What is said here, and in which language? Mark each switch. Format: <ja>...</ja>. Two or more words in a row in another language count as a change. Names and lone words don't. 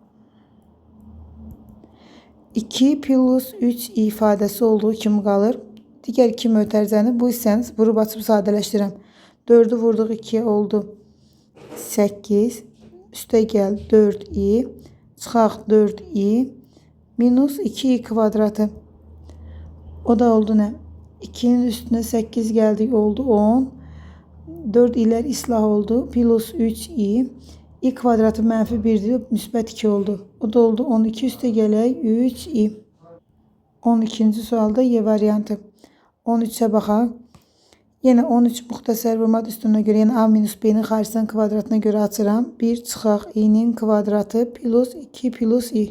<az>2 plus 3 ifadəsi olduğu kimi qalır. Digər iki mötərizəni bu hissəni vurub açıb sadələşdirəm. 4'ü vurduq 2'ye oldu 8. Üstəgəl 4i. Çıxaq 4i. Minus 2i kvadratı. O da oldu nə? 2'nin üstüne 8 geldik oldu 10. 4 i'lər islah oldu. Plus 3i. i kvadratı -1'dir. Müsbət 2 oldu. O da oldu 12 üstəgələk 3i. 12-ci sualda Y variantı. 13'e baxaq. Yenə 13 müxtəsər vurma düsturuna görə yenə a minus b'nin xaricinin kvadratına görə açıram. 1 çıxaq i'nin kvadratı plus 2 plus i.</az>